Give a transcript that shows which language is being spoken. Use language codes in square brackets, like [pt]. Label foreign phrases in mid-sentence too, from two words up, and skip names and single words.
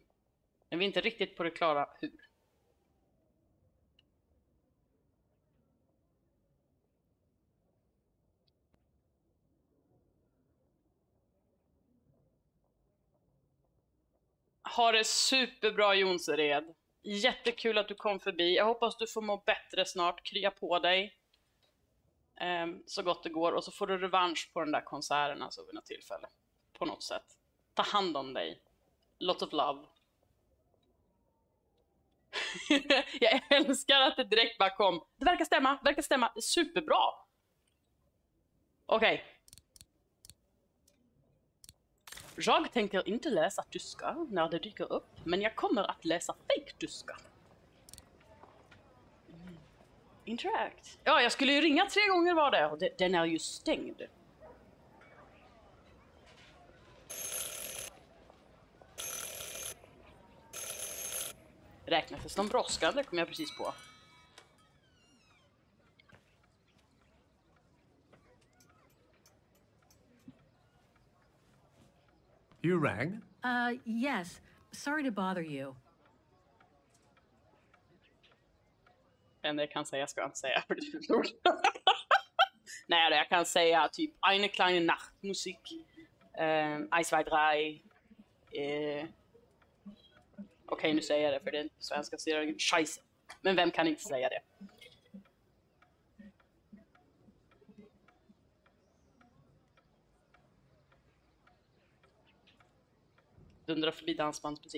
[sv] Men vi är inte riktigt på det klara hur. Ha det superbra, Jonsered. Jättekul att du kom förbi. Jag hoppas du får må bättre snart. Krya på dig. Så gott det går. Och så får du revansch på den där konserten alltså vid något tillfälle. På något sätt. Ta hand om dig. [en] Lot of love. [sv] Jag älskar att det direkt bara kom. Det verkar stämma. Det är superbra. Okej. Jag tänker inte läsa tyska när det dyker upp, men jag kommer att läsa fake-tyska. Interact. Ja, jag skulle ju ringa 3 gånger var det, och den är ju stängd. Räknas det som brådskande, kom jag precis på. [en] You rang? Yes. Sorry to bother you. [sv] Det jag kan säga ska jag inte säga för det är för ord. Nej, jag kan säga typ eine kleine Nachtmusik, 1, 2, 3. Okej, nu säger jag det för det är svenska serien. Scheisse. Men vem kan inte säga det? Dundrar förbi dansbandsmusik.